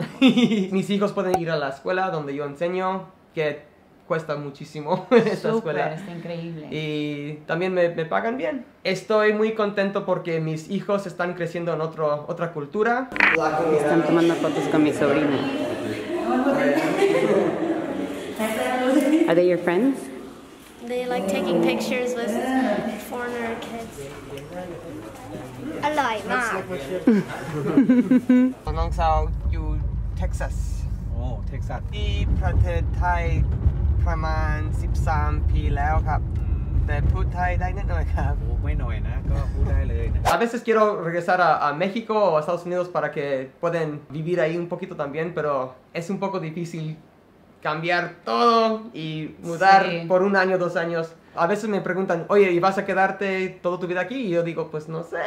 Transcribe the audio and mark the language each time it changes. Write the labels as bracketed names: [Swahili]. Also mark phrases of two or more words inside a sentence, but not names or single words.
[Spanish] Mis hijos pueden ir a la escuela donde yo enseño, que cuesta muchísimo esta escuela. Está increíble. Y también me pagan bien. Estoy muy contento porque mis hijos están creciendo en otra cultura. Están tomando fotos con mi sobrina. [English] Are they your friends? They like taking pictures with foreigner kids. [Thai] อร่อยมาก น้องสาวอยู่เท็กซัส โอ้เท็กซัส ที่ประเทศไทยประมาณ 13 ปีแล้วครับ แต่พูดไทยได้นิดหน่อยครับ โอ้ไม่หน่อยนะ ก็พูดได้เลยนะ [Spanish] A veces quiero regresar a México o a Estados Unidos para que puedan vivir ahí un poquito también, pero es un poco difícil cambiar todo y mudar por un año, 2 años. A veces me preguntan, oye, ¿y vas a quedarte toda tu vida aquí? Y yo digo, pues no sé.